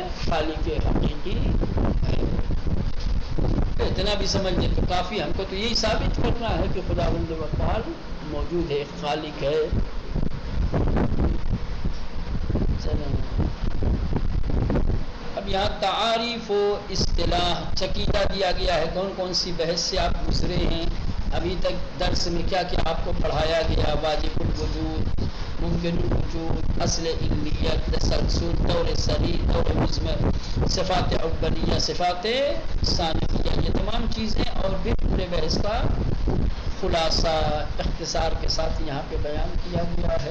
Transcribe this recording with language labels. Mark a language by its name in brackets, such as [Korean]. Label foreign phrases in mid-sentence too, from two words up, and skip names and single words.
[Urdu] خالق حقیقی ہے. اتنا بھی سمجھ لیں تو کافی. ہم کو تو یہی ثابت کرنا ہے کہ خداوند متعال موجود ہے، خالق ہے. اب یہاں تعاریف و اصطلاح چکیدہ دیا گیا ہے. کون کون سی بحث سے آپ گزرے ہیں ابھی تک، درس میں کیا کیا آپ کو پڑھایا گیا؟ واجب الوجود، ممکن الوجود، اصل علمیت، تسلسل، طور صریح، طور مضمر، صفات اولیہ، صفات ثانویہ، یہ تمام چیزیں اور بھی پورے بحث کا خلاصہ اختصار کے ساتھ یہاں پہ بیان کیا گیا ہے.